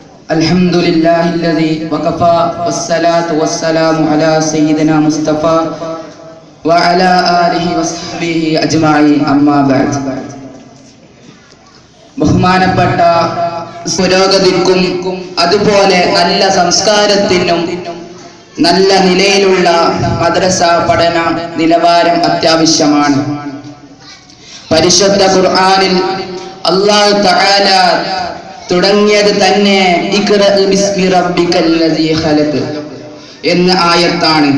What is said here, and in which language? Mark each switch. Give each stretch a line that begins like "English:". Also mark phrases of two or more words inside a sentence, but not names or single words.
Arabic: الحمد لله الذي وكفى والصلاة والسلام على سيدنا مصطفى وعلى آله وصحبه أجمعين أما بعد.
Malayalam: ബഹുമാനപ്പെട്ട പുരോഗതിക്കും അതുപോലെ നല്ല സംസ്കാരത്തിനും നല്ല നിലയിലുള്ള മദ്രസ പഠന നിലവാരം അത്യാവശ്യമാണ്. പരിശുദ്ധ ഖുർആനിൽ
Arabic: الله تعالى
Malayalam: തുടങ്ങിയത് തന്നെ
Arabic: اقرأ باسم ربك الذي خلق
Malayalam: എന്ന ആയത്താണ്.